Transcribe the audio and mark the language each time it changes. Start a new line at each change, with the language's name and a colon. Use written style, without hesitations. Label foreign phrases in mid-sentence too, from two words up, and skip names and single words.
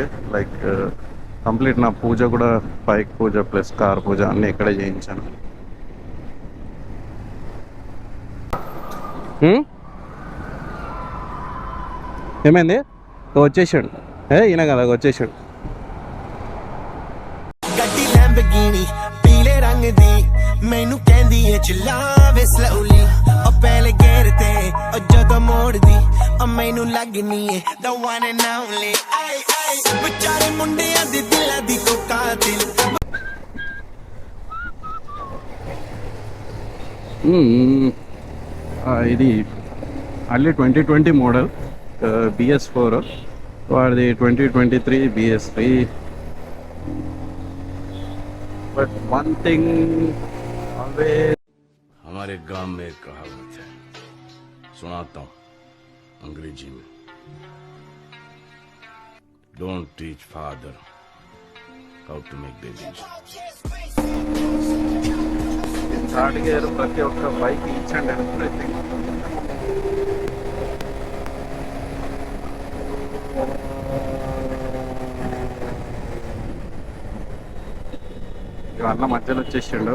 English: like complete
Telugu: నా పూజ కూడా, బైక్ పూజ
English: plus car
Telugu: పూజ అన్నీ ఇక్కడే చేయించాను. ఏమైంది? వచ్చేసాడు. ఈయన కదా వచ్చేసాడు.
Punjabi: ਪੀਲੇ ਰੰਗ ਦੀ ਮੈਨੂੰ ਕਹਿੰਦੀ ਏ ਚਲਾਵੇ ਸਲੋਲੀ ਉਹ ਪਹਿਲੇ ਗੇਰ ਤੇ ਉਹ ਜਦੋਂ ਮੋੜਦੀ ਉਹ ਮੈਨੂੰ ਲੱਗਨੀ ਏ
English: the one and only
Punjabi: ਆਈ ਆਈ ਵਿਚਾਰੇ ਮੁੰਡਿਆਂ ਦੇ ਦਿਲਾਂ ਦੀ ਕੋ ਕਾਤਿਲ.
Telugu: ఇది అల్లీ 2020 మోడల్ BS4, వాడిది 2023 BS3.
English: but one thing always,
Hindi: हमारे गांव में एक कहावत है, सुनाता हूं अंग्रेजी में.
English: don't teach father how to make babies. third gear
Telugu: ప్రతి ఒక్క బైక్
English: each and everything.
Telugu: అన్న మధ్యలో వచ్చేసిండు.